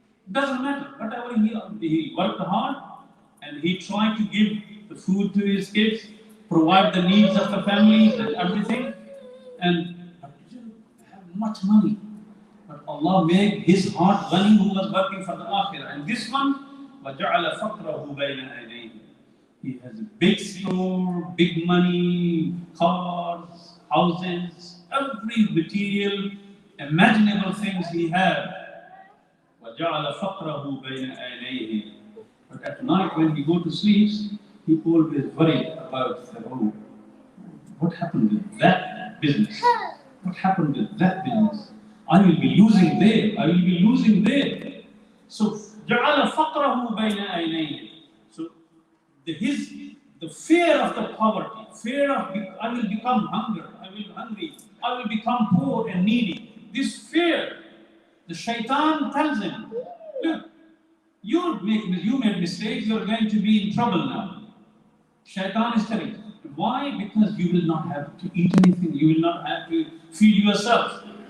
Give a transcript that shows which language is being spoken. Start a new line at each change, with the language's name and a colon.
English: Doesn't matter, whatever he worked hard and he tried to give the food to his kids, provide the needs of the family and everything, and he didn't have much money. But Allah made his heart ghani who was working for the akhirah. And this one,
Arabic: وَجَعَلَ فَقْرَهُ بَيْنَ عَيْنَيْهِ.
English: He has a big store, big money, cars, houses, every material, imaginable things he had.
Arabic: وَجَعَلَ فَقْرَهُ بَيْنَ عَيْنَيْهِ.
English: But at night when he go to sleep, he always worried about, oh, what happened with that business? What happened with that business? I will be losing there. I will be losing there.
Arabic: So, جَعَلَ فَقْرَهُ بَيْنَ عَيْنَيْهِ.
English: So, his The fear of the poverty, fear of I will become hungry, I will become poor and needy. This fear, the shaitan tells him, look, you made mistakes, you're going to be in trouble now. Shaitan is telling you. Why? Because you will not have to eat anything, you will not have to feed yourself.